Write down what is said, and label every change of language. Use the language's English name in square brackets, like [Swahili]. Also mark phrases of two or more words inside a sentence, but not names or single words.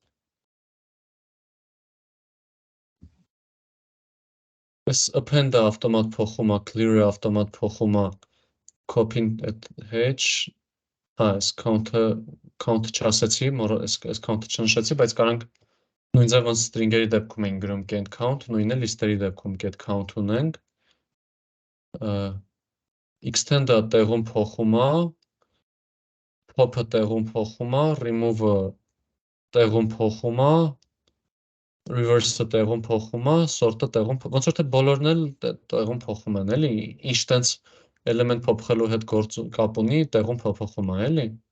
[Armenian] Այս append-ը ավտոմատ փոխում է, clear-ը ավտոմատ փոխում է, copy-ն hedge, հա, այս count չասեցի, այս count-ը չնշեցի, բայց կարանք նույն ձև ոնց string-երի դեպքում ենք գրում [English] get count, [Armenian] նույնը լիստերի դեպքում [English] get count [Armenian] ունենք։ Extend-ը տեղում փոխում է, pop-ը տեղում փոխում է, remove-ը տեղում փոխում է, reverse-ը տեղում փոխում է, sort-ը տեղում փոխում է, ոնց որ թե բոլորն էլ տեղում փոխում են, էլի, ինչ տենց էլեմենտ փոխելու հետ կապ ունի, տեղում փոխում է, էլի։